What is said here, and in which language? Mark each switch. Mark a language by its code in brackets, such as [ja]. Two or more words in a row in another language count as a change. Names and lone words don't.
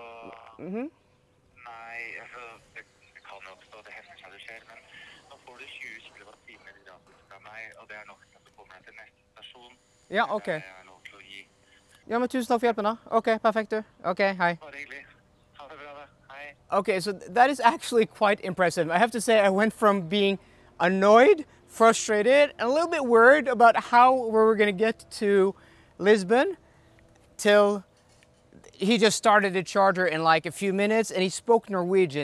[no] Nei, altså, det kan jo oppstå, det hender seg det skjer, men nå får du 20 kWh gratis fra meg, og det er nok til at du kommer deg til neste stasjon. Ja, ok. Det er lov til å gi. Ja, men tusen takk for hjelpen da. Ok, perfekt du. Ok, hei. Bare hyggelig. Ha det bra da. Hei. [en] Okay, so that is actually quite impressive. I have to say I went from being annoyed, frustrated, and a little bit worried about how we were going to get to Lisbon till he just started the charger in like a few minutes and he spoke Norwegian.